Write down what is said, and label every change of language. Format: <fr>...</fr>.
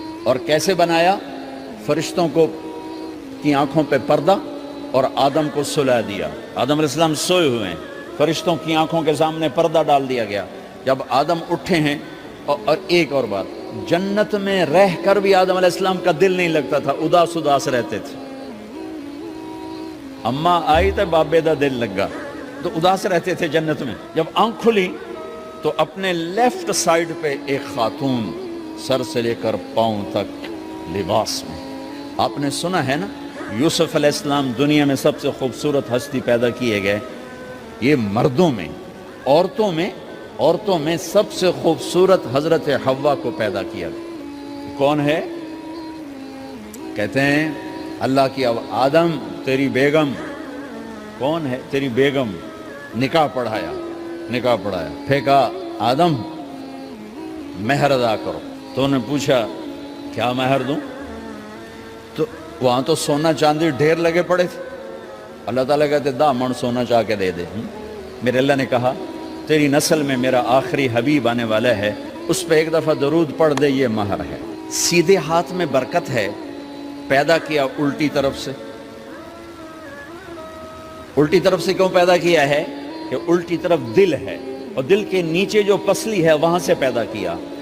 <ur>اور کیسے بنایا؟ فرشتوں کو کی آنکھوں پہ پردہ اور آدم کو سلا دیا. آدم علیہ السلام سوئے ہوئے ہیں, فرشتوں کی آنکھوں کے سامنے پردہ ڈال دیا گیا. جب آدم اٹھے ہیں, اور ایک اور بات, جنت میں رہ کر بھی آدم علیہ السلام کا دل نہیں لگتا تھا, اداس اداس رہتے تھے.</ur> <pa>اماں آئی تو بابے دا دل لگا,</pa> <ur>تو اداس رہتے تھے جنت میں. جب آنکھ کھلی تو اپنے لیفٹ سائیڈ پہ ایک خاتون, سر سے لے کر پاؤں تک لباس میں. آپ نے سنا ہے نا, یوسف علیہ السلام دنیا میں سب سے خوبصورت ہستی پیدا کیے گئے. یہ مردوں میں, عورتوں میں سب سے خوبصورت حضرت حوا کو پیدا کیا گیا. کون ہے؟ کہتے ہیں اللہ کی آدم تیری بیگم. کون ہے تیری بیگم؟ نکاح پڑھایا. پھینکا آدم مہر ادا کرو. تو انہوں نے پوچھا کیا مہر دوں؟ تو وہاں تو سونا چاندی ڈھیر لگے پڑے تھے.</ur> <pa>اللہ تعالیٰ کہتے دا من سونا چاہ کے دے دے.</pa> <ur>میرے اللہ نے کہا تیری نسل میں میرا آخری حبیب آنے والا ہے, اس پہ ایک دفعہ درود پڑھ دے, یہ مہر ہے. سیدھے ہاتھ میں برکت ہے. پیدا کیا الٹی طرف سے. الٹی طرف سے کیوں پیدا کیا ہے؟ کہ الٹی طرف دل ہے, اور دل کے نیچے جو پسلی ہے وہاں سے پیدا کیا.</ur>